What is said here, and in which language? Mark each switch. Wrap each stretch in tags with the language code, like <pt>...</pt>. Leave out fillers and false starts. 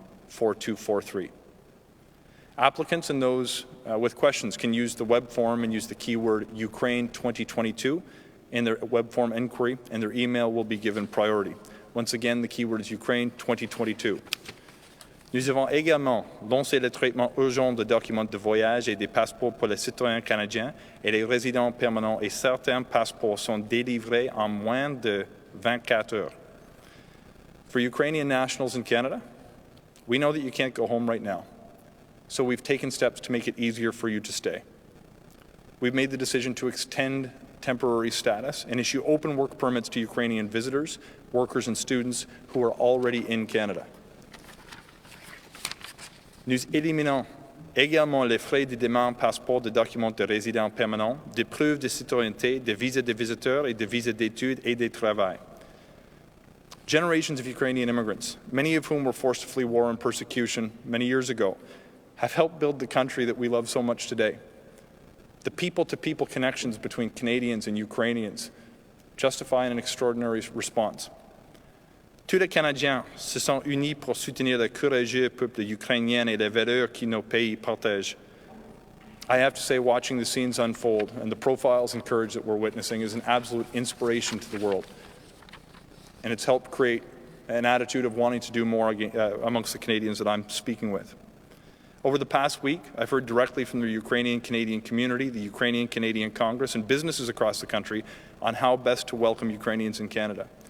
<en>613-321-4243. Applicants and those with questions can use the web form and use the keyword Ukraine 2022 in their web form inquiry, and their email will be given priority. Once again, the keyword is Ukraine 2022.</en> <fr>Nous avons également lancé le traitement urgent de documents de voyage et des passeports pour les citoyens canadiens et les résidents permanents, et certains passeports sont délivrés en moins de 24 heures.</fr> <en>For Ukrainian nationals in Canada, we know that you can't go home right now, so we've taken steps to make it easier for you to stay. We've made the decision to extend temporary status and issue open work permits to Ukrainian visitors, workers and students who are already in Canada.</en> <fr>Nous éliminons également les frais de demande passeport de documents de résidents permanents, de preuves de citoyenneté, de visas de visiteurs et de visas d'études et de travail.</fr> <en>Generations of Ukrainian immigrants, many of whom were forced to flee war and persecution many years ago, have helped build the country that we love so much today. The people-to-people connections between Canadians and Ukrainians justify an extraordinary response.</en> <fr>Tous les Canadiens se sont unis pour soutenir le courageux peuple ukrainien et les valeurs que nos pays partagent.</fr> <en>I have to say, watching the scenes unfold and the profiles and courage that we're witnessing is an absolute inspiration to the world. And it's helped create an attitude of wanting to do more amongst the Canadians that I'm speaking with. Over the past week, I've heard directly from the Ukrainian-Canadian community, the Ukrainian-Canadian Congress, and businesses across the country on how best to welcome Ukrainians in Canada.</en>